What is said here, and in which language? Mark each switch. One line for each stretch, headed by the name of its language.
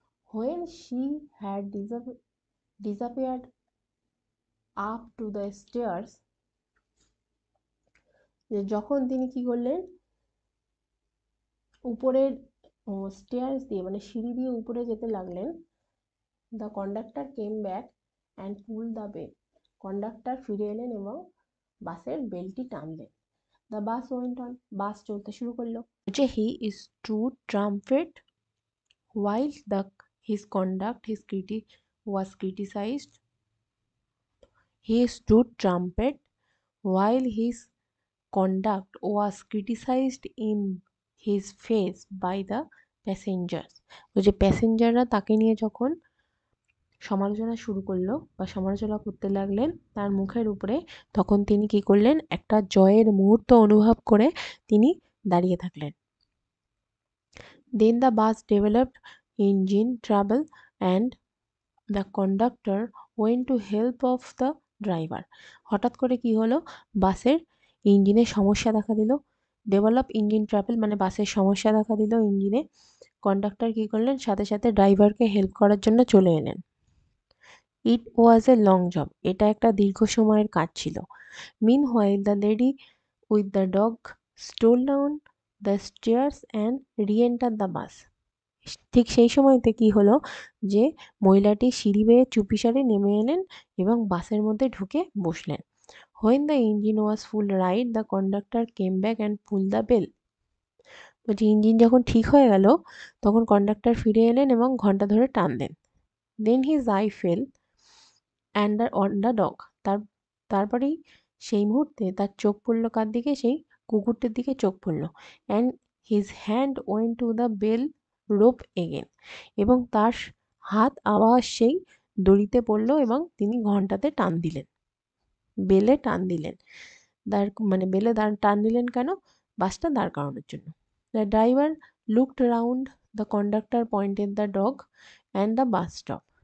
English: When she had disappeared up to the stairs,
Bangla: যখন তিনি কি করলেন, উপরের স্টেয়ার্স দিয়ে মানে সিঁড়ি দিয়ে উপরে যেতে লাগলেন,
English: the conductor came back and pull the bell,
Bangla: conductor ফিরে এলেন এবং বাসের বেলটি টানলেন।
English: the bus went on,
Bangla: বাস চলতে শুরু করলো।
English: He stood trumpet while his conduct was criticized. He stood trumpet while his conduct was criticized in his face by the passengers.
Bangla: ওই যে প্যাসেঞ্জাররা তাকে নিয়ে যখন সমালোচনা শুরু করলো বা সমালোচনা করতে লাগলেন তার মুখের উপরে, তখন তিনি কি করলেন, একটা জয়ের মুহূর্ত অনুভব করে তিনি দাঁড়িয়ে থাকলেন।
English: Then the bus developed engine trouble and the conductor went to help of the driver.
Bangla: হঠাৎ করে কি হলো, বাসের ইঞ্জিনের সমস্যা দেখা দিল।
English: develop engine trouble
Bangla: মানে বাসের সমস্যা দেখা দিল ইঞ্জিনে। কন্ডাক্টর কি করলেন, সাথে সাথে ড্রাইভারকে হেল্প করার জন্য চলে এলেন।
English: it was a long job,
Bangla: এটা একটা দীর্ঘ সময়ের কাজ ছিল।
English: Meanwhile the lady with the dog stole down the stairs and re-entered the bus.
Bangla: ঠিক সেই সময়তে কি হলো, যে মহিলাটি সিঁড়ি বেয়ে চুপিসারে নেমে এলেন এবং বাসের মধ্যে ঢুকে বসলেন।
English: When the engine was full right, the conductor came back and pulled the bell.
Bangla: বলছি ইঞ্জিন যখন ঠিক হয়ে গেল তখন কন্ডাক্টর ফিরে এলেন এবং ঘন্টা ধরে টানলেন।
English: Then his eye fell on the dog.
Bangla: তারপরেই সেই মুহূর্তে তার চোখ পড়ল কার দিকে, সেই কুকুরটির দিকে চোখ পড়ল।
English: And his hand went to the bell rope again.
Bangla: এবং তার হাত আবার সেই দড়িতে পড়ল এবং তিনি ঘন্টাতে টান দিলেন, বেলে টান দিলেন। বেলে টান দিলেন কেন, বাসটা দাঁড় করানোর জন্য।
English: The driver looked round, the conductor pointed the dog and the bus stop.